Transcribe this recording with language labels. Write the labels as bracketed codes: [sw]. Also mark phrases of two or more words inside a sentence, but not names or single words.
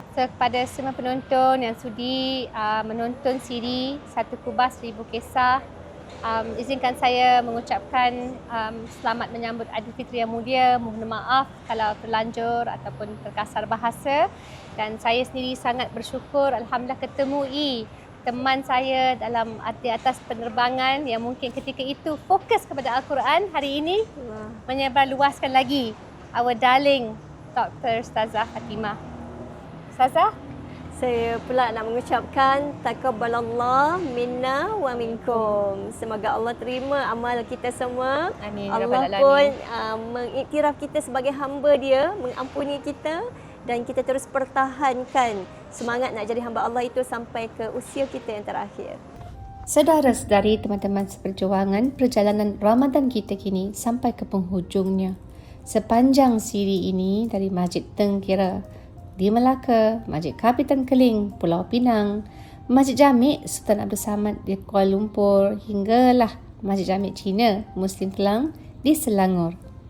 [ms] So, kepada semua penonton yang sudi menonton siri Satu Kubas Seribu Kisah, izinkan saya mengucapkan selamat menyambut Aidilfitri yang mulia. Mohon maaf kalau terlanjur ataupun terkasar bahasa. Dan saya sendiri sangat bersyukur, alhamdulillah, ketemu teman saya dalam di atas penerbangan yang mungkin ketika itu fokus kepada Al-Quran. Hari ini menyebarluaskan lagi [en] our darling [ms] Dr. Ustazah Fatimah. Ustazah, saya pula nak mengucapkan [ar] تقبل الله منا ومنكم. [ms] Semoga Allah terima amal kita semua. Amin. Allah pun mengiktiraf kita sebagai hamba Dia, mengampuni kita, dan kita terus pertahankan semangat nak jadi hamba Allah itu sampai ke usia kita yang terakhir. Saudara-saudari, teman-teman seperjuangan, perjalanan Ramadan kita kini sampai ke penghujungnya. Sepanjang siri ini dari Masjid Tengkira di Melaka, Masjid Kapitan Keling, Pulau Pinang, Masjid Jami' Sultan Abdul Samad di Kuala Lumpur, hinggalah Masjid Jami' Cina Muslim Kelang di Selangor.